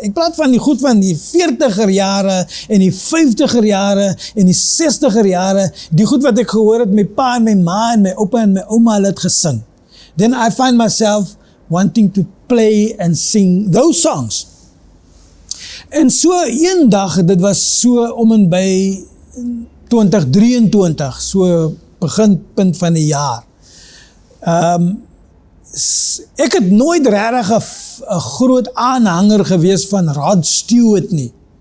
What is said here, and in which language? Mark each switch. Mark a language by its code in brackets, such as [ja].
[af] Ek praat van die goed van die 40er jare, en die 50er jare, en die 60er jare, die goed wat ek gehoor het, my pa en my ma en my oupa en my ouma het gesing. [en] Then I find myself wanting to play and sing those songs. [af] En so een dag, dit was so om en by 2023, so beginpunt van die jaar. Ek het nooit regtig 'n groot aanhanger gewees van Rod Stewart nie.